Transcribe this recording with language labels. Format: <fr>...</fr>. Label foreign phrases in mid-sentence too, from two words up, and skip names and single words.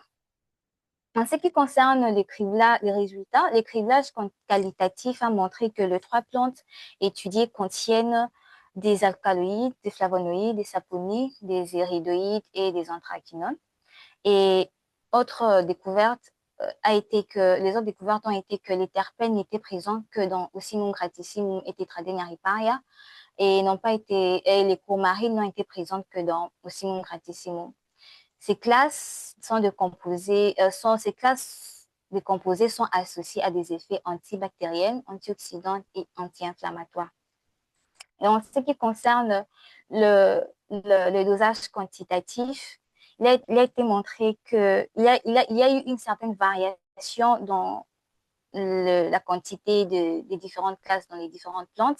<fr>En ce qui concerne les résultats, les criblages qualitatifs a montré que les trois plantes étudiées contiennent des alcaloïdes, des flavonoïdes, des saponides, des iridoïdes et des anthracinones. Et les autres découvertes ont été que les terpènes n'étaient présents que dans Ocimum gratissimum et Tetradenia riparia et les coumarines n'ont été présentes que dans Ocimum gratissimum. Ces classes de composés sont associées à des effets antibactériens, antioxydants et anti-inflammatoires. Et en ce qui concerne le dosage quantitatif, il a été montré qu'il y a eu une certaine variation dans la quantité des différentes classes dans les différentes plantes.</fr>